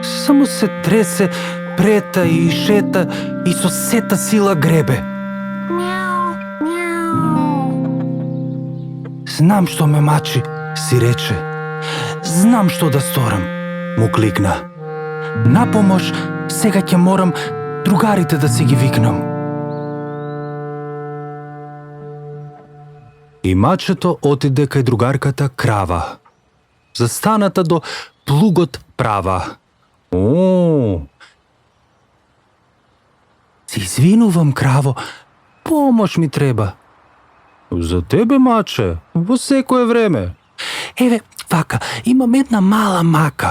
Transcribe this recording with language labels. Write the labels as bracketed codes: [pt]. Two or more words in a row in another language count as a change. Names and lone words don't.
[mk] Samo se trese, preta i šeta i so seta sila grebe. Mjau, mjau. Znam što me mači, si reče. Znam što da storam, mu klikna. Na pomoć, сега ќе moram drugarite da si gi viknam. I mačeto otide kaj drugarkata krava. Застаната до плугот права. О! Се извинувам, краво, помош ми треба. За тебе, маче, во секое време. Еве, вака, имам една мала мака.